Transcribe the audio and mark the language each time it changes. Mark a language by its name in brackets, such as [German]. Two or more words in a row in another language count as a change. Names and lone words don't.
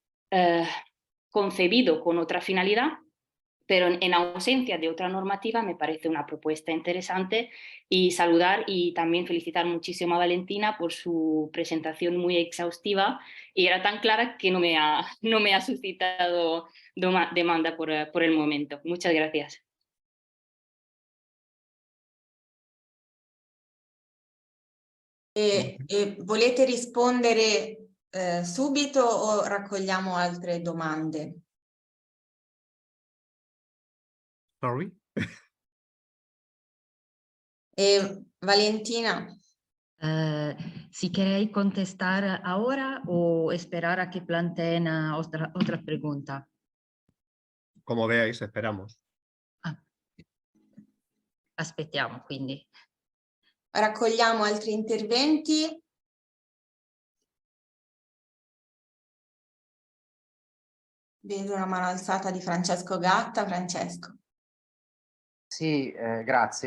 [Spanish] concebido con otra finalidad, pero en ausencia de otra normativa me parece una propuesta interesante, y saludar y también felicitar muchísimo a Valentina por su presentación muy exhaustiva, y era tan clara que no me ha suscitado demanda por el momento. Muchas gracias. [Italian] Volete rispondere subito o raccogliamo altre domande? Sorry. Valentina. [Spanish] Si queréis contestar ahora o esperar a que planteen otra pregunta. Como veáis, esperamos. [Italian] Aspettiamo quindi. Raccogliamo altri interventi. Vedo una mano alzata di Francesco Gatta. Francesco. Sì, grazie.